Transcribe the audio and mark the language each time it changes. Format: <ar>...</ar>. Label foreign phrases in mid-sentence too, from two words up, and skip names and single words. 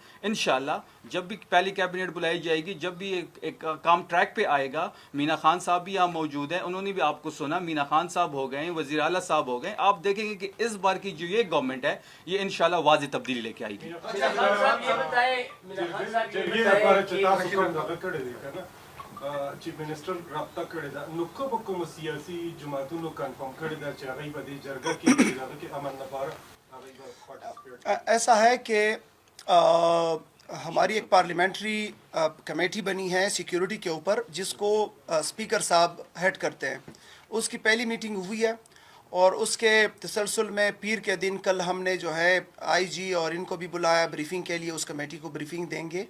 <ur>انشاءاللہ جب بھی پہلی کیبنٹ بلائی جائے گی، جب بھی ایک کام ٹریک پہ آئے گا، مینا خان صاحب بھی یہاں موجود ہیں، انہوں نے بھی آپ کو سنا، مینا خان صاحب ہو گئے، وزیر اعلیٰ صاحب ہو گئے. آپ دیکھیں گے کہ اس بار کی جو یہ گورنمنٹ ہے یہ انشاءاللہ واضح تبدیلی لے کے آئے گی.</ur> <en>chief minister</en> <ps>رابطہ کړی دا نو کوم سیاسي جماعتونو کنفرم کړی دا چې هغه په دې جرګه کې امن لپاره.</ps> <ur>ایسا ہے کہ ہماری ایک</ur> <en>parliamentary committee</en> <ur>بنی ہے سیکیورٹی کے اوپر، جس کو اسپیکر صاحب ہیڈ کرتے ہیں. اس کی پہلی میٹنگ ہوئی ہے، اور اس کے تسلسل میں پیر کے دن کل ہم نے جو ہے آئی جی اور ان کو بھی بلایا بریفنگ کے لیے، اس کمیٹی کو بریفنگ دیں گے.</ur>